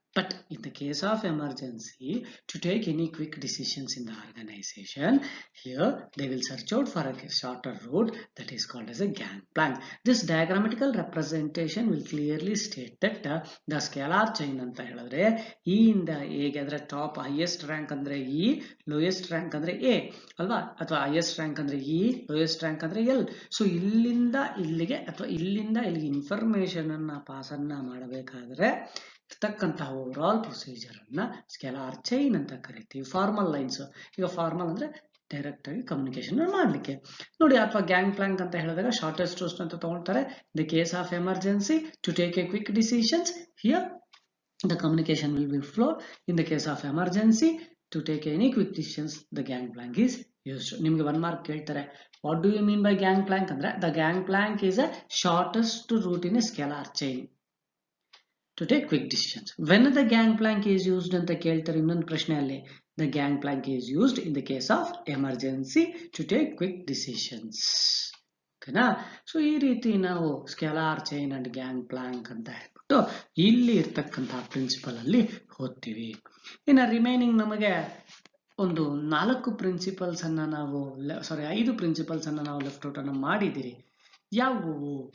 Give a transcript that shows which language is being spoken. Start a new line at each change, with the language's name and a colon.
English: But in the case of emergency, to take any quick decisions in the organization, here they will search out for a shorter route that is called as a gangplank. This diagrammatical representation will clearly state that the scalar chain
Kannada: anta ಹೇಳಿದ್ರೆ E ಇಂದ A ಗೆ ಅದರ
English: top highest rank ಅಂದ್ರೆ E, lowest rank ಅಂದ್ರೆ A
Kannada: ಅಲ್ವಾ, ಅಥವಾ
English: highest rank ಅಂದ್ರೆ E, lowest rank ಅಂದ್ರೆ L.
Kannada: ಸೊ ಇಲ್ಲಿಂದ ಇಲ್ಲಿಗೆ ಅಥವಾ ಇಲ್ಲಿಂದ ಇಲ್ಲಿಗೆ ಇನ್ಫಾರ್ಮೇಶನ್ ಅನ್ನ ಪಾಸ್ ಅನ್ನ ಮಾಡಬೇಕಾದ್ರೆ ಇರ್ತಕ್ಕಂತಹ ಓವರ್ ಆಲ್ ಪ್ರೊಸೀಜರ್ ಅನ್ನ ಸ್ಕೆಲಾರ್ ಚೈನ್ ಅಂತ ಕರಿತೀವಿ. ಫಾರ್ಮಲ್ ಲೈನ್ಸ್, ಈಗ ಫಾರ್ಮಲ್ ಅಂದ್ರೆ ಡೈರೆಕ್ಟ್ ಆಗಿ ಕಮ್ಯುನಿಕೇಶನ್ ಮಾಡ್ಲಿಕ್ಕೆ ನೋಡಿ. ಅಥವಾ ಗ್ಯಾಂಗ್ ಪ್ಲಾಂಕ್ ಅಂತ ಹೇಳಿದಾಗ ಶಾರ್ಟೆಸ್ಟ್ ರೂಟ್ ಅಂತ ತಗೊಳ್ತಾರೆ.
English: The case of emergency to take a quick decisions, here the communication will be flow. In the case of emergency to take any quick decisions, the gangplank is used.
Kannada: ನಿಮ್ಗೆ 1 mark ಕೇಳ್ತಾರೆ,
English: What do you mean by gangplank ಅಂದ್ರೆ the gangplank is a shortest route in a scalar chain to take quick decisions. When the gangplank is used
Kannada: ಅಂತ ಕೇಳ್ತಾರೆ ಇನ್ನೊಂದು ಪ್ರಶ್ನೆಯಲ್ಲಿ,
English: the gangplank is used in the case of emergency to take quick decisions.
Kannada: ಓಕೆನಾ? So ಈ ರೀತಿ ನಾವು scalar chain and gang Planck ಅಂತ ಹೇಳ್ಬಿಟ್ಟು ಇಲ್ಲಿ ಇರ್ತಕ್ಕಂತಹ ಪ್ರಿನ್ಸಿಪಲ್ ಅಲ್ಲಿ ಓದ್ತೀವಿ. ಇನ್ನು ರಿಮೈನಿಂಗ್ ನಮಗೆ ಒಂದು 4 ಪ್ರಿನ್ಸಿಪಲ್ಸ್ ಅನ್ನ ನಾವು 5 ಪ್ರಿನ್ಸಿಪಲ್ಸ್ ಅನ್ನ ನಾವು ಲೆಫ್ಟ್ ಔಟ್ ಅನ್ನು ಮಾಡಿದಿರಿ. ಯಾವುವು?